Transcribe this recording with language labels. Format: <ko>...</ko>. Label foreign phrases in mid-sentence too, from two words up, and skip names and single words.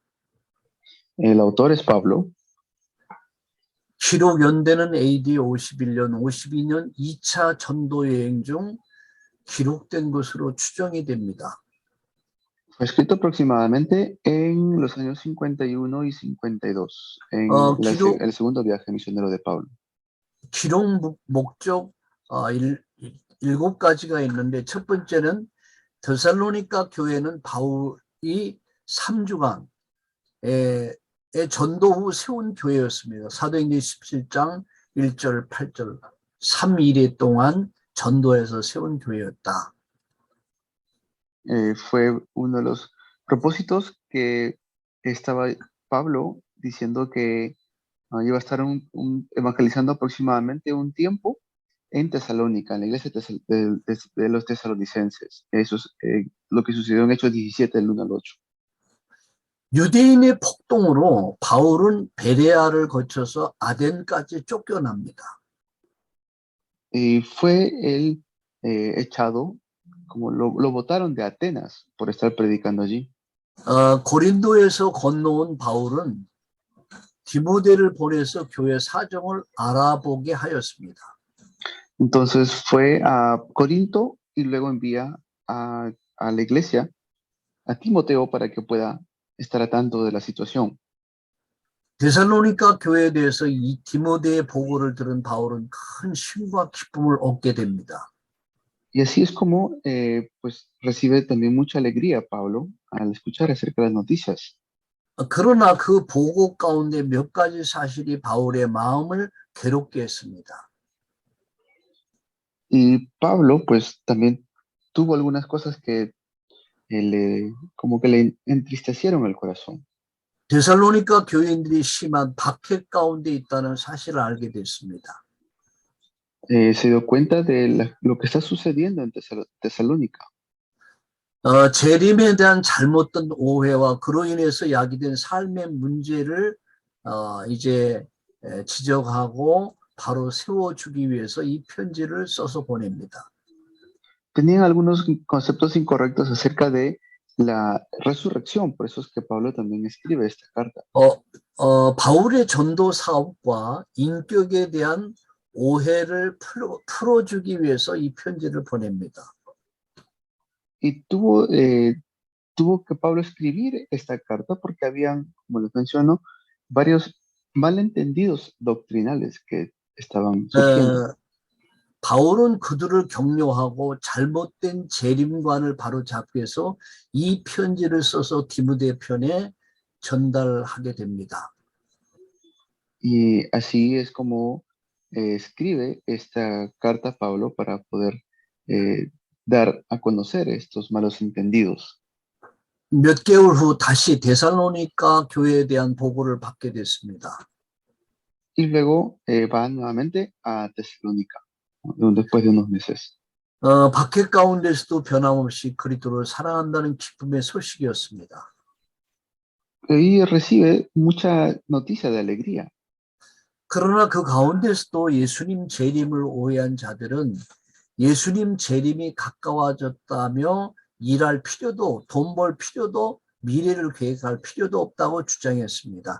<es>El autor es Pablo.</es> <ko>기록 연대는 AD 51년, 52년 2차 전도 여행 중 기록된 것으로 추정이 됩니다.</ko> <es>Fue escrito aproximadamente en los años 51 y 52, en el segundo viaje misionero de Pablo.</es> <ko>기록 목적 7가지가 있는데 첫 번째는 데살로니가 교회는 바울이 3주간 전도 후 세운 교회였습니다. 사도행전 17장 1절 8절 3일에 동안 전도해서 세운 교회였다.</ko> <es>Fue uno de los propósitos que estaba Pablo diciendo que iba a estar evangelizando aproximadamente un tiempo en Tesalónica, en la iglesia de los tesalonicenses. Eso es lo que sucedió en Hechos 17, del 1 al 8.</es> <ko>유대인의 폭동으로 바울은 베레아를 거쳐서 아덴까지 쫓겨납니다.</ko> <es>Y fue él echado, como lo botaron de Atenas por estar predicando allí.</es> <ko>고린도에서 건너온 바울은 디모데를 보내서 교회 사정을 알아보게 하였습니다.</ko> <es>Entonces fue a Corinto y luego envía a la iglesia, a Timoteo, para que pueda estar al tanto de la situación.</es> <ko>데살로니가 교회에 대해서 이 디모데의 보고를 들은 바울은 큰 힘과 기쁨을 얻게 됩니다.</ko> <es>Y así es como pues recibe también mucha alegría Pablo al escuchar acerca de las noticias.</es> <ko>그러나 그 보고 가운데 몇 가지 사실이 바울의 마음을 괴롭게 했습니다.</ko> <es>Y Pablo pues también tuvo algunas cosas que como que le entristecieron el corazón.</es> <ko>데살로니가 교인들이 심한 박해 가운데 있다는 사실을 알게 됐습니다.</ko> <es>Se dio cuenta de lo que está sucediendo en Tesalónica.</es> <ko>재림에 대한 잘못된 오해와 그로 인해서 야기된 삶의 문제를 이제 지적하고 바로 세워주기 위해서 이 편지를 써서 보냅니다.</ko> <es>Tenían algunos conceptos incorrectos acerca de la resurrección, por eso es que Pablo también escribe esta carta.</es> <ko>바울의 전도 사업과 인격에 대한 오해를 풀어주기 위해서 이 편지를 보냅니다.</ko> <es>Y tuvo que Pablo escribir esta carta porque habían, como les menciono, varios malentendidos doctrinales que estaban surgiendo.</es> <ko>바울은 그들을 격려하고 잘못된 재림관을 바로잡기 위해서 이 편지를 써서 디모데 편에 전달하게 됩니다.</ko> <es>Y así es como escribe esta carta Pablo para poder dar a conocer estos malos entendidos.</es> <ko>몇 개월 후 다시 데살로니가 교회에 대한 보고를 받게 됐습니다.</ko> <es>Y luego va nuevamente a Tesalónica, después de unos meses.</es> <ko>박해 가운데서도 변함없이 그리스도를 사랑한다는 기쁨의 소식이었습니다.</ko> <es>Y recibe mucha noticia de alegría.</es> <ko>그러나 그 가운데서도 예수님 재림을 오해한 자들은 예수님 재림이 가까워졌다며 일할 필요도, 돈 벌 필요도, 미래를 계획할 필요도 없다고 주장했습니다.</ko>